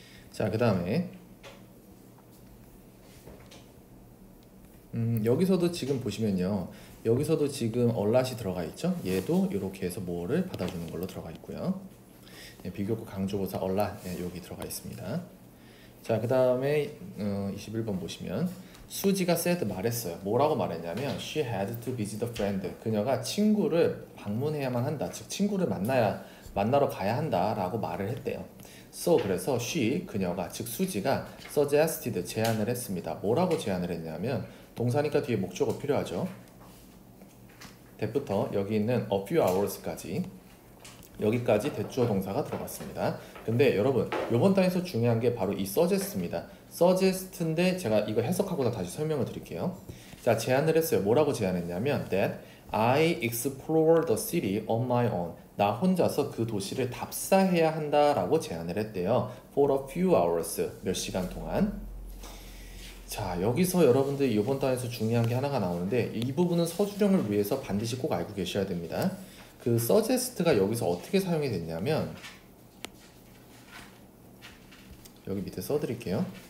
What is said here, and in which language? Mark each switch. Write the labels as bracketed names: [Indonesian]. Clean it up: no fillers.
[Korean] 자, 그 다음에 여기서도 지금 보시면요. 여기서도 지금 얼랏이 들어가 있죠. 얘도 이렇게 해서 뭐를 받아주는 걸로 들어가 있고요. 비교급 강조부사 얼랏 여기 들어가 있습니다. 자, 그 다음에 21번 보시면 수지가 said 말했어요. 뭐라고 말했냐면 [English] she had to visit a friend. [Korean] 그녀가 친구를 방문해야만 한다. 즉 친구를 만나러 가야 한다라고 말을 했대요. So 그래서 she 그녀가 즉 수지가 suggested 제안을 했습니다. 뭐라고 제안을 했냐면 동사니까 뒤에 목적어 필요하죠. that부터 여기 있는 [English] a few hours [Korean] 까지 여기까지 대주어 동사가 들어갔습니다. 근데 여러분 이번 단에서 중요한 게 바로 이 suggest입니다. suggest인데 제가 이거 해석하고 다시 설명을 드릴게요. 자, 제안을 했어요. 뭐라고 제안했냐면 [English] that I explore the city on my own. [Korean] 나 혼자서 그 도시를 답사해야 한다라고 제안을 했대요. [English] for a few hours. [Korean] 몇 시간 동안. 자, 여기서 여러분들 이번 단에서 중요한 게 하나가 나오는데 이 부분은 서술형을 위해서 반드시 꼭 알고 계셔야 됩니다. 그 suggest가 여기서 어떻게 사용이 됐냐면 여기 밑에 써드릴게요.